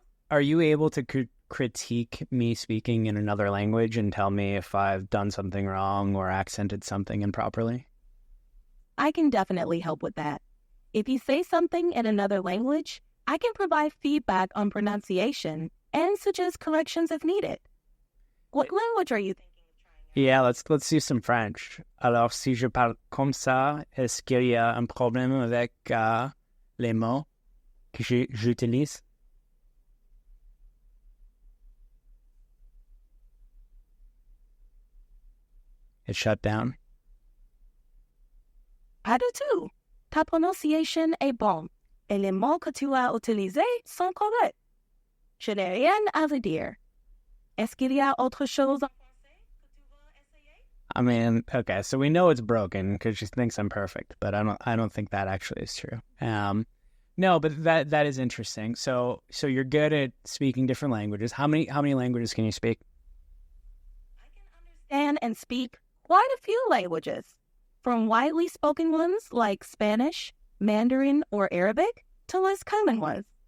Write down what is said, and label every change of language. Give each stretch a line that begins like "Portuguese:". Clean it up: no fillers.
English: Are you able to critique me speaking in another language and tell me if I've done something wrong or accented something improperly? I can definitely help with that. If you say something in another language, I can provide feedback on pronunciation and suggest corrections if needed. What language are you thinking of trying out? Yeah, let's do some French.
French: Alors, si je parle comme ça, est-ce qu'il y a un problème avec les mots que j'utilise?
English: It shut down.
French: Pas du tout. Ta prononciation est bonne et les mots que tu as utilisés sont corrects. Je n'ai rien à vous dire. Est-ce qu'il y a autre chose en français que tu veux essayer?
English: I mean, okay, so we know it's broken because she thinks I'm perfect, but I don't think that actually is true. No, but that is interesting. So you're good at speaking different languages. How many languages can you speak? I can understand and speak quite a few languages, from widely spoken ones like Spanish, Mandarin, or Arabic to less common ones.